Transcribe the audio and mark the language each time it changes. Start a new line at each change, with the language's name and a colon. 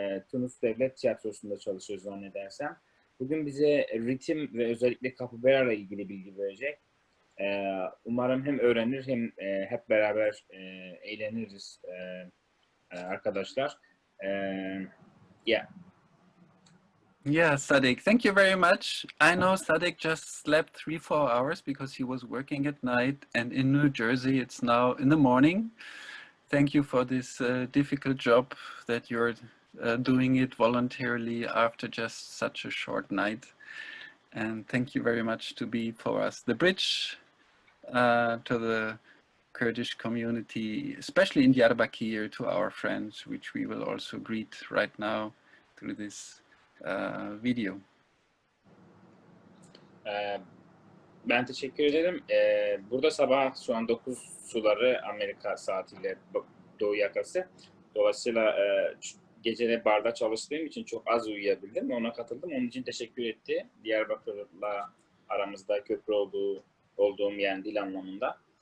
Turkish: Tunus Devlet Tiyatrosu'nda çalışıyor zannedersem. Bugün bize ritim ve özellikle Capoeira ile ilgili bilgi verecek. Umarım hem öğrenir hem hep beraber eğleniriz arkadaşlar. Yeah.
English: Yeah, Sadik, thank you very much. I know Sadik just slept 3-4 hours because he was working at night, and in New Jersey it's now in the morning. Thank you for this difficult job that you're doing it voluntarily after just such a short night. And thank you very much to be for us the bridge to the Kurdish community, especially in Diyarbakir, to our friends, which we will also greet right now through this video.
Turkish: Ben teşekkür ederim. Burada sabah şu an 9 suları Amerika saatiyle doğu yakası. Dolayısıyla gece barda çalıştığım için çok az uyuyabildim. Ona katıldım. Onun için teşekkür etti. Diyarbakır'la aramızda köprü olduğum yani dil anlamında.